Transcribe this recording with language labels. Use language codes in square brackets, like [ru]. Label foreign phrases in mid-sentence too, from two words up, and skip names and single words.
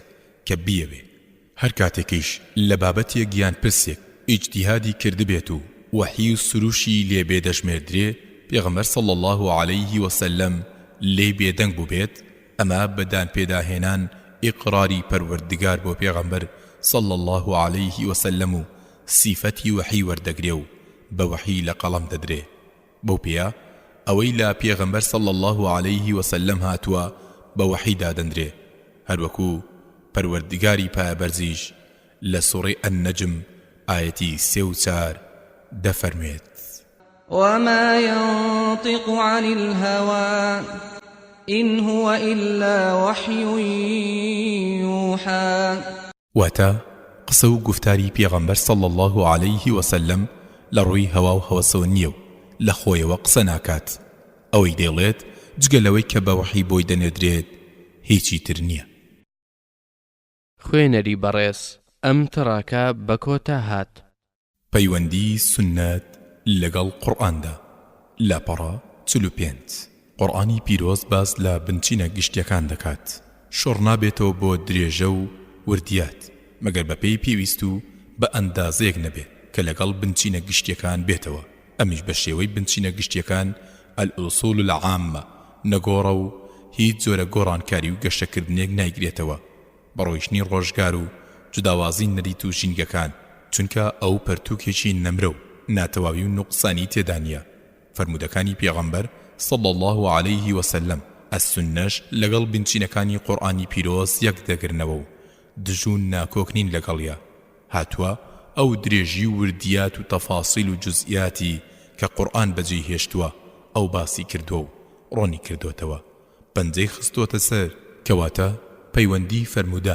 [ckb] کە بیەوێ هەر کاتێکیش لە بابەتێک گیان پرسێک ئیجتیهادی کردبێت و وەحی و سروشی لێ بێدەژمێردرێ پێغەمبەر [ar] صلی الله عليه وسلم [ckb] لێ بێدەنگ بوو بێت ئەمە بەدان پێداهێنان ئیقراری پەروەردگار بۆ پێغەمبەر [ar] صلی الله عليه وسلم [ckb] و سیفەتی وەحی وەردەگرێ و بە وەحی لە قەڵەم دەدرێ. بەو پێیە ئەوەی لە پێغەمبەر [ar] صلی الله عليه وسلم [ckb] هاتووە بە وەحی دادەندرێ هەروەکو پەروەردگاری پایەبەرزیش لە سوورەی ئەننەجم ئایەتی 3 و 4 دەفەرمێت [ar] وما ينطق عن الهوى إن هو إلا وحي يوحى. [ckb] واتە قسە و گفتاری پێغەمبەر [ar] صلی الله عليه وسلم [ckb] لە ڕووی هەوا و هەوەسەوە نییە و لە خۆیەوە قسە ناکات ئەوەی دەڵێت جگە لەوەی کە بە وەحی بۆی دەنێدرێت هیچی تر نییە. خوێنەری بەڕێز ئەم تڕاکە بە کۆتا هات. پەیوەندی سنەت لەگەڵ قورئاندا لاپەڕە 45 قورئانی پیرۆز باس لە بنچینە گشتیەکان دەکات شۆڕ نابێتەوە بۆ درێژە و وردیات مەگەر بەپێی پێویست و بە ئەندازەیەک نەبێت کە لەگەڵ بنچینە گشتیەکان بێتەوە ئەمیش بە شێوەی بنچینە گشتیەکان [ar] الأصول العامة [ckb] نەگۆڕە و هیچ جۆرە گۆڕانکاری و گەشتەکردنێک نایگرێتەوە بەڕۆیشتنی ڕۆژگار و جوداوازی نەریت و ژینگەکان چونکە ئەو پەرتووکێکی نەمرە و ناتەواوی و نوقسانی تێدا نییە فەرمودەکانی پێغەمبەر [ar] صلى الله عليه وسلم [ckb] السنەش لەگەڵ بنچینەکانی قورئانی پیرۆز یەک دەگرنەوە و دژون ناکۆکنین لەگەڵیە هاتووە ئەو درێژی و وردیات و تەفاسیل و جزئیاتی کە قورئان بەجێی هێشتووە ئەو باسی کردووە و ڕۆنی کردوتەوە پەنجەی خستوتە سەر کەواتە پەیوەندی فەرموودە